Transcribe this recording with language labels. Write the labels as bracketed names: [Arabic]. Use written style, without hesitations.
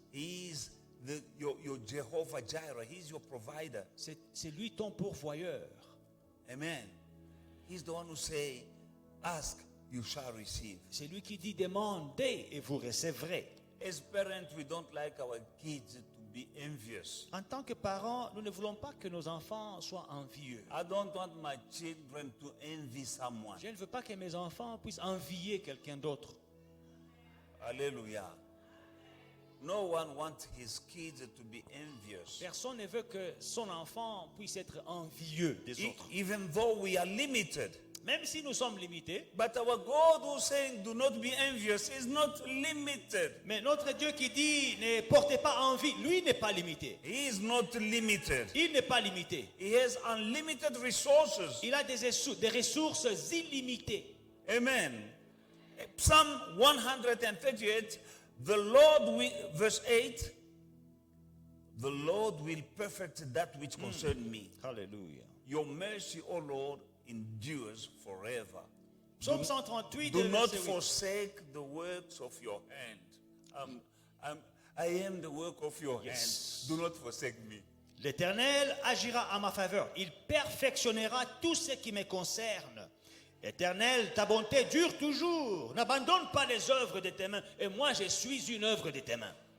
[English] He is your Jehovah Jireh. He's your provider. [French] C'est lui ton pourvoyeur. [English] Amen. He's the one who say, ask, you shall receive. [French] C'est lui qui dit demandez et vous recevrez. [English] As parents, we don't like our kids to be envious. [French] En tant que parents, nous ne voulons pas que nos enfants soient envieux. [English] I don't want my children to envy someone. [French] Je ne veux pas que mes enfants puissent envier quelqu'un d'autre. [English] Hallelujah. No one wants his kids to be envious. [French] Personne ne veut que son enfant puisse être envieux des autres. [English] Even though we are limited. [French] Même si nous sommes limités, [English] But our God who's saying do not be envious is not limited. [French] mais notre Dieu qui dit ne portez pas envie, lui n'est pas limité. [English] He is not limited. [French] Il n'est pas limité. [English] He has unlimited resources. [French] Il a des ressources illimitées. [English] Amen. Psalm 138, the Lord will, verse 8, the Lord will perfect that which concerns me. [French] Alléluia. [English] Your mercy, O Lord, endures forever. [French] Psaume 138, [English] Do not [French] verset 8. [English] forsake the works of your hand. I am the work of your Yes. hand. Do not forsake me. [French] L'Éternel agira à ma faveur. Il perfectionnera tout ce qui me concerne. Éternel, ta bonté dure toujours. N'abandonne pas les œuvres de tes mains. Et moi, je suis une œuvre de tes mains.